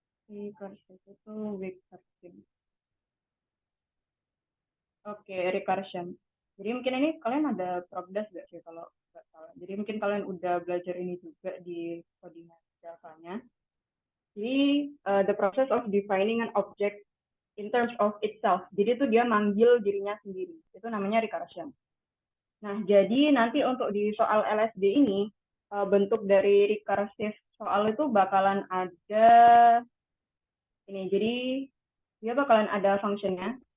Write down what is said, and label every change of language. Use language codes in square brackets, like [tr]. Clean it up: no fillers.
[id] Recursive itu recursion. Oke, recursion. Jadi mungkin ini kalian ada progdas nggak sih kalau nggak salah. Jadi mungkin kalian udah belajar ini juga di coding Java-nya. [en] Jadi the process of defining an object in terms of itself. [id] Jadi itu dia manggil dirinya sendiri. Itu namanya recursion. Nah, jadi nanti untuk di soal LSD ini bentuk dari recursive soal itu bakalan ada ini. Jadi dia bakalan ada functionnya.